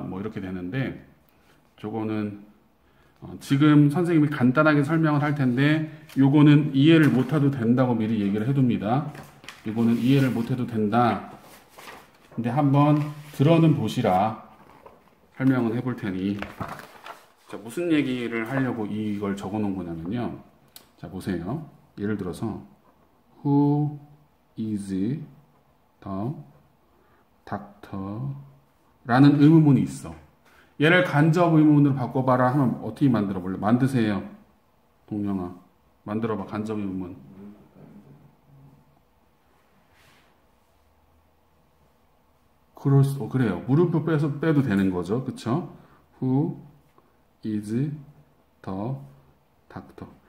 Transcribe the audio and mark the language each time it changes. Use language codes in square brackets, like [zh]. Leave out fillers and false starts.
[ko] 뭐 이렇게 되는데 저거는 지금 선생님이 간단하게 설명을 할 텐데 요거는 이해를 못해도 된다고 미리 얘기를 해둡니다. 이거는 이해를 못해도 된다. 근데 한번 들어는 보시라. 설명은 해볼 테니. 자, 무슨 얘기를 하려고 이걸 적어 놓은 거냐면요. 자, 보세요. 예를 들어서 [en] Who is the doctor? [ko] 라는 의문문이 있어. 얘를 간접 의문문으로 바꿔봐라 하면 어떻게 만들어 볼래? 만드세요. 동영아. 만들어봐. 간접 의문문. 그래요. 물음표 빼도 되는 거죠. 그쵸? [en] Who is the doctor?